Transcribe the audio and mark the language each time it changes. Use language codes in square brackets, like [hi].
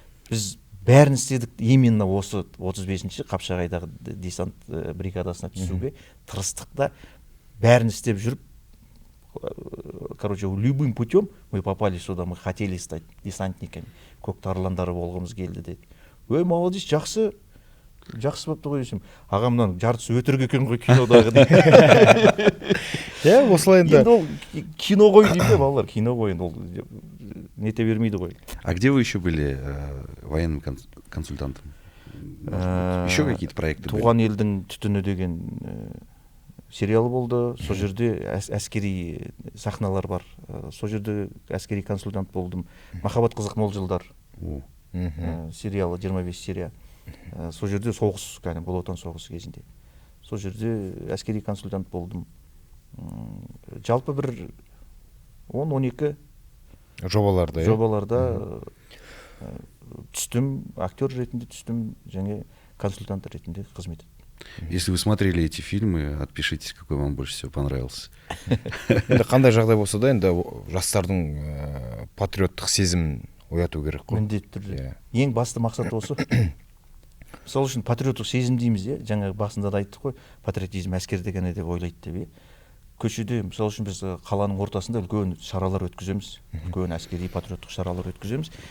[kk] Біз бәрін істедік, именно осы 35-ші Қапшағайдағы десант бригадасына түсуге тырыстық та, бәрін істеп жүріп, короче, [ru] любым путем мы попали сюда, мы хотели стать десантниками. [kk] Көктарландары болғымыз келді деді. Ой, молодец, жақсы бапты ғой десем. Ағамнан жартысы өтірік екен ғой кинодағы дейді. Осылай енді. Енді ол кино ғой дейді, балалар, кино ғой енді, ол нете бермейді ғой. [ru] А где вы еще были военным консультантом? Еще какие-то проекты были? [kk] Туған елдің түтіні деген сериал болды. Сол жерде әскери сахналар бар. Сол жерде әскери консультант болдым. Махаббат қызық мол жылдар сериалы, 25 серия. Сол жерде соғыс, бұл отан соғысы кезінде. Сол жерде әскери консультант болдым. Жалпы бір 10-12 жобаларда түстім, актер ретінде түстім, және консультант ретінде қызмет еттім. [ru] Если вы смотрели эти фильмы, отпишитесь, какой вам больше всего понравился. [kk] Енді қандай жағдай болса да, енді жастардың патриоттық сезімін ояту керек қой. Міндетті түрде. Ең басты мақсат осы. Мысалы үшін патриоттық сезім дейміз, жаңа басында да айттық қой, патриотизм әскерде ғана деп ойлайды деп. Көшеде, мысалы үшін біз қаланың ортасында үлкен шаралар өткіземіз, үлкен әскери патриоттық шаралар өткіземіз.